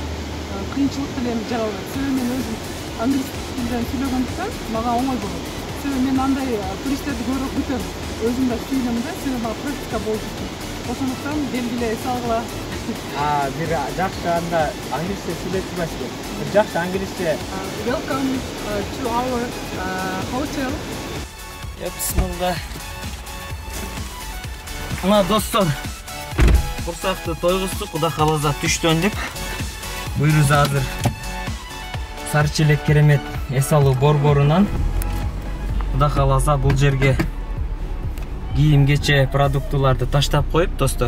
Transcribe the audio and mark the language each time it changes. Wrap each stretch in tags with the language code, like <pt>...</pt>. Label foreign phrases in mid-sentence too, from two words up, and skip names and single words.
<ky>Кыйынчылык деле эми жаралбайт. Себеби мен өзүм англис тилден сүйлөгөндүктөн мага оңой болот. Себеби мен андай туристтерди көрүп күтөм. Өзүм да сүйлөм да, себеби мага практика болуш үчүн. Ошондуктан белгиле эс алгыла. Бир жакшы анда англисче сүйлөп турасызбы? Бир жакшы англисче.</ky> <en>Welcome to our hotel.</en> <ky>Бисмилла. Мына достор, курсакты тойгуздук, Кудай кааласа түштөндүк. Буйрубуз азыр Сарычелек керемет эс алуу борборунан Кудай кааласа бул жерге кийим кече продуктуларды таштап коюп достор.</ky>